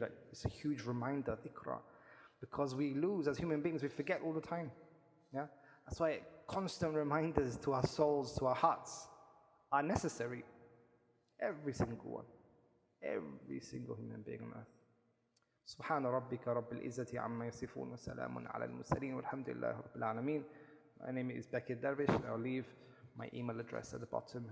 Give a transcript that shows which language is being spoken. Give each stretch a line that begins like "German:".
English: Like it's a huge reminder, dhikra. Because we lose as human beings, we forget all the time. That's why constant reminders to our souls, to our hearts are necessary. Every single one. Every single human being on earth.
Arabic: سبحان ربك رب العزة عما يصفون وسلام على المرسلين والحمد لله رب العالمين.
English: My name is Bekir Dervish. I'll leave my email address at the bottom.